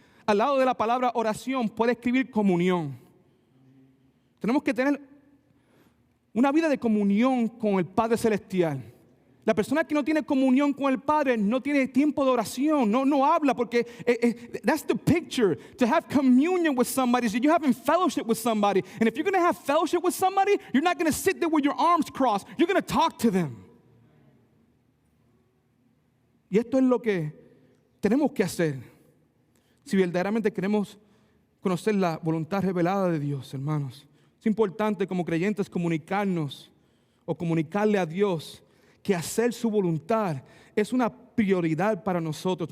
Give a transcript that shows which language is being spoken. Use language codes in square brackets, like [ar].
[es] Al lado de la palabra oración puede escribir comunión. Tenemos que tener una vida de comunión con el Padre Celestial. La persona que no tiene comunión con el Padre no tiene tiempo de oración, no habla, porque [en] that's the picture. To have communion with somebody is that you're having fellowship with somebody. And if you're going to have fellowship with somebody, you're not going to sit there with your arms crossed. You're going to talk to them. [es] Y esto es lo que tenemos que hacer si verdaderamente queremos conocer la voluntad revelada de Dios, hermanos. Es importante como creyentes comunicarnos o comunicarle a Dios que hacer su voluntad es una prioridad para nosotros.